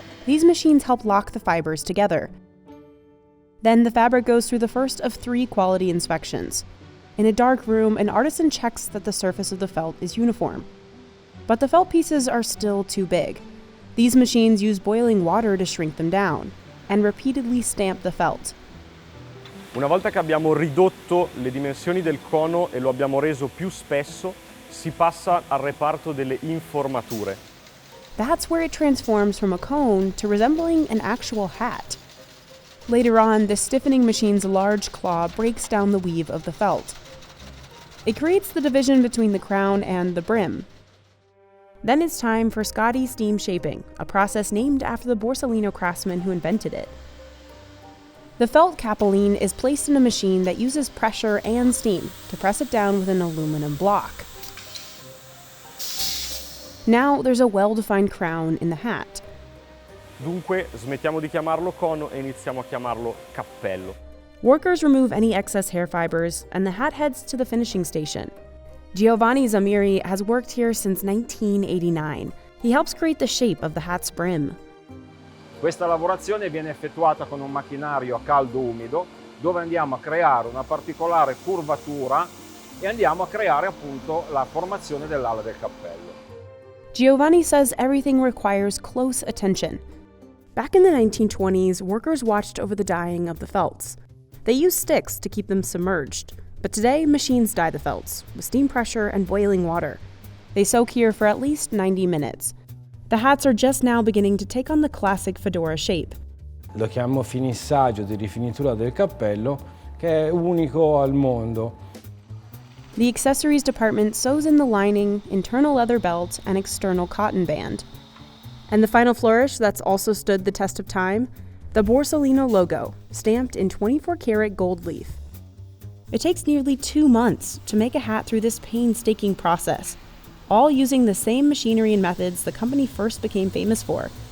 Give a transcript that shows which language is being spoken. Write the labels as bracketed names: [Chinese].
[English] These machines help lock the fibers together. Then the fabric goes through the first of 3 quality inspections. In a dark room, an artisan checks that the surface of the felt is uniform. But the felt pieces are still too big. These machines use boiling water to shrink them down and repeatedly stamp the felt. [Italian] Una volta che abbiamo ridotto le dimensioni del cono e lo abbiamo reso più spesso, si passa al reparto delle informature. [English] That's where it transforms from a cone to resembling an actual hat. Later on, the stiffening machine's large claw breaks down the weave of the felt. It creates the division between the crown and the brim. Then it's time for Scotty steam shaping, a process named after the Borsalino craftsman who invented it. The felt capelline is placed in a machine that uses pressure and steam to press it down with an aluminum block. Now there's a well-defined crown in the hat. [Italian] Dunque smettiamo di chiamarlo cono e iniziamo a chiamarlo cappello. [English] Workers remove any excess hair fibers, and the hat heads to the finishing station. Giovanni Zamiri has worked here since 1989. He helps create the shape of the hat's brim. [Italian] Questa lavorazione viene effettuata con un macchinario a caldo umido, dove andiamo a creare una particolare curvatura e andiamo a creare appunto la formazione dell'ala del cappello. [English] Giovanni says everything requires close attention. Back in the 1920s, workers watched over the dyeing of the felts. They used sticks to keep them submerged, but today machines dye the felts with steam pressure and boiling water. They soak here for at least 90 minutes. The hats are just now beginning to take on the classic Fedora shape. [Italian] Lo chiamo finissaggio di rifinitura del cappello, che è unico al mondo. [English] The accessories department sews in the lining, internal leather belt, and external cotton band. And the final flourish that's also stood the test of time? The Borsalino logo, stamped in 24-karat gold leaf. It takes nearly 2 months to make a hat through this painstaking process, all using the same machinery and methods the company first became famous for.